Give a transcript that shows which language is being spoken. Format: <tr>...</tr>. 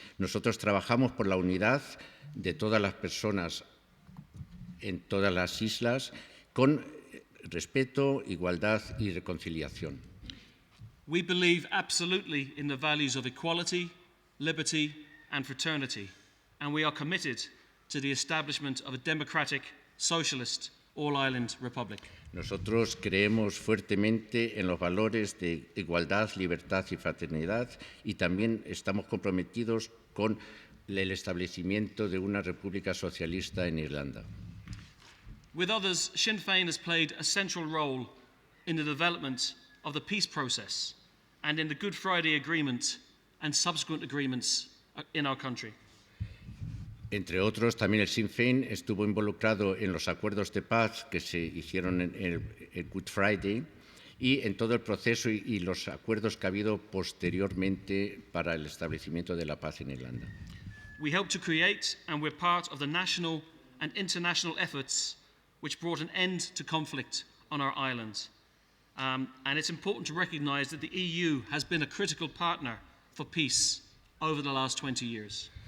<es>Nosotros trabajamos por la unidad de todas las personas en todas las islas con respeto, igualdad y reconciliación.</es> <en>We believe absolutely in the values of equality, liberty and fraternity, and we are committed to the establishment of a democratic, socialist, all-Ireland republic.</en> <es>Nosotros creemos fuertemente en los valores de igualdad, libertad y fraternidad y también estamos comprometidos con el establecimiento de una república socialista en Irlanda.</es> <en>With others, Sinn Féin has played a central role in the development of the peace process and in the Good Friday Agreement and subsequent agreements in our country.</en> <es>Entre otros, también el Sinn Féin estuvo involucrado en los acuerdos de paz que se hicieron en el Good Friday y en todo el proceso y los acuerdos que ha habido posteriormente para el establecimiento de la paz en Irlanda.</es> <en>We helped to create and we're part of the national and international efforts which brought an end to conflict on our island. And it's important to recognise that the EU has been a critical partner for peace over the last 20 years.</en>